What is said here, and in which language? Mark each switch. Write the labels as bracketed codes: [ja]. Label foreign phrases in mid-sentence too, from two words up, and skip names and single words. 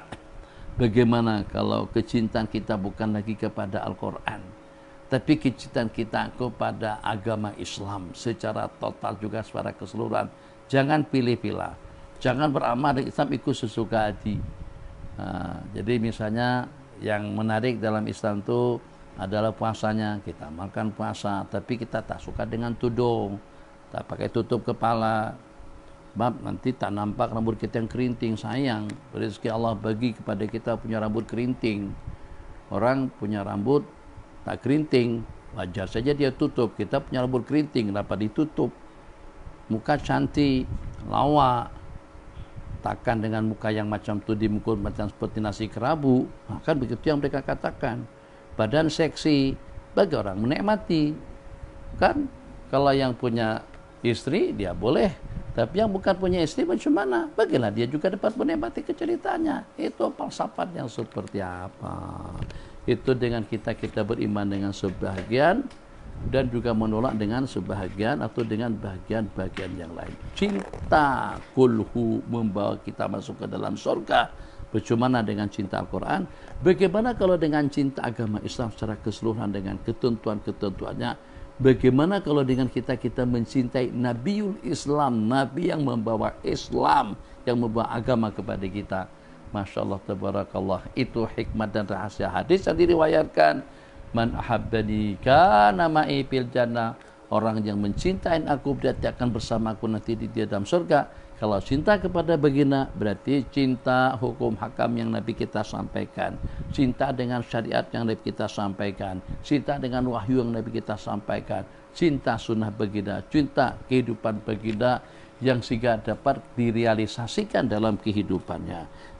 [ms] Bagaimana kalau kecintaan kita bukan lagi kepada Al-Quran, tapi kecintaan kita kepada agama Islam secara total juga secara keseluruhan? Jangan pilih-pilih, jangan beramal dengan Islam ikut sesuka hati. Jadi misalnya yang menarik dalam Islam itu adalah puasanya. Kita makan puasa, tapi kita tak suka dengan tudung, tak pakai tutup kepala. Sebab nanti tak nampak rambut kita yang kerinting. Sayang, rezeki Allah bagi kepada kita punya rambut kerinting. Orang punya rambut tak kerinting, wajar saja dia tutup. Kita punya rambut kerinting, kenapa ditutup? Muka cantik, lawak, takkan dengan muka yang macam tu dimukul macam seperti nasi kerabu. Kan begitu yang mereka katakan. Badan seksi bagi orang menikmati. Kan kalau yang punya istri dia boleh, tapi yang bukan punya istri bagaimana? Bagilah dia juga dapat menikmati keceritaannya. Itu falsafat yang seperti apa? Itu dengan kita beriman dengan sebahagian dan juga menolak dengan sebahagian atau dengan bagian-bagian yang lain. Cinta kulhu membawa kita masuk ke dalam surga. Bagaimana dengan cinta Al-Quran? Bagaimana kalau dengan cinta agama Islam secara keseluruhan dengan ketentuan-ketentuannya? Bagaimana kalau dengan kita mencintai Nabiul Islam, Nabi yang membawa Islam, yang membawa agama kepada kita? [ar] ما شاء الله تبارك الله. [ms] Itu hikmat dan rahasia hadis yang diriwayatkan. [ar] من أحبني كان معي في الجنة. [ms] Orang yang mencintai aku berarti akan bersamaku nanti di dalam surga. Kalau cinta kepada baginda berarti cinta hukum hakam yang Nabi kita sampaikan, cinta dengan syariat yang Nabi kita sampaikan, cinta dengan wahyu yang Nabi kita sampaikan, cinta sunnah baginda, cinta kehidupan baginda yang sehingga dapat direalisasikan dalam kehidupannya.